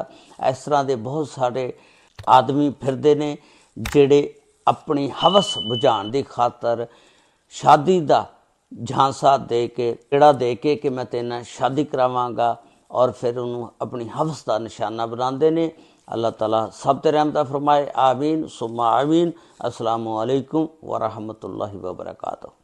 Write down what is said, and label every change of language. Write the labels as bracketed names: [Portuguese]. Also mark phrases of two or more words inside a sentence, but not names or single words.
[Punjabi] ਇਸ ਤਰ੍ਹਾਂ ਦੇ ਬਹੁਤ ਸਾਰੇ ਆਦਮੀ ਫਿਰਦੇ ਨੇ ਜਿਹੜੇ ਆਪਣੀ ਹਵਸ ਬੁਝਾਉਣ ਦੀ ਖਾਤਰ ਸ਼ਾਦੀ ਦਾ ਝਾਂਸਾ ਦੇ ਕੇ, ਕਿਹੜਾ ਦੇ ਕੇ ਕਿ ਮੈਂ ਤੇਰੇ ਨਾਲ ਸ਼ਾਦੀ ਕਰਾਵਾਂਗਾ, ਔਰ ਫਿਰ ਉਹਨੂੰ ਆਪਣੀ ਹਵਸ ਦਾ ਨਿਸ਼ਾਨਾ ਬਣਾਉਂਦੇ ਨੇ। ਅੱਲ੍ਹਾ ਤਾਲਾ ਸਭ ਤੇ ਰਹਿਮਤ ਫ਼ਰਮਾਏ, [Arabic] آمين ثم آمين. السلام عليكم ورحمة الله وبركاته.